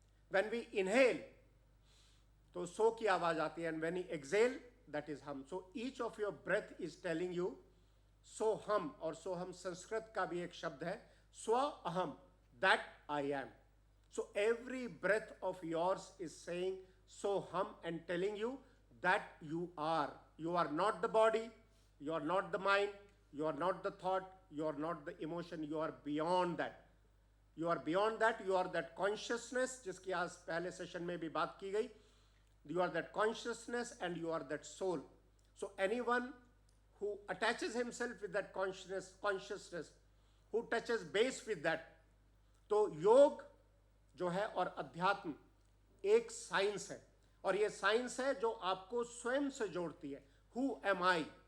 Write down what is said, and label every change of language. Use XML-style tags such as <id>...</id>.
<en>when we inhale</en> <hi>तो सो की आवाज आती है,</hi> <en>And when we exhale that is ham. So each of your breath is telling you so ham,</en> <hi>और सो हम संस्कृत का भी एक शब्द है,</hi> <en>स्व अहम, that I am. So every breath of yours is saying so ham and telling you that you are. You are not the body, you are not the mind, you are not the thought, you are not the emotion, you are beyond that. You are beyond that, you are that consciousness</en> <hi>जिसकी आज पहले session में भी बात की गई.</hi> <en>You are that consciousness and you are that soul. So anyone who attaches himself with that consciousness, who touches base with that,</en> <hi>तो योग जो है और अध्यात्म एक साइंस है, और ये साइंस है जो आपको स्वयं से जोड़ती है.</hi> <en>Who am I.</en>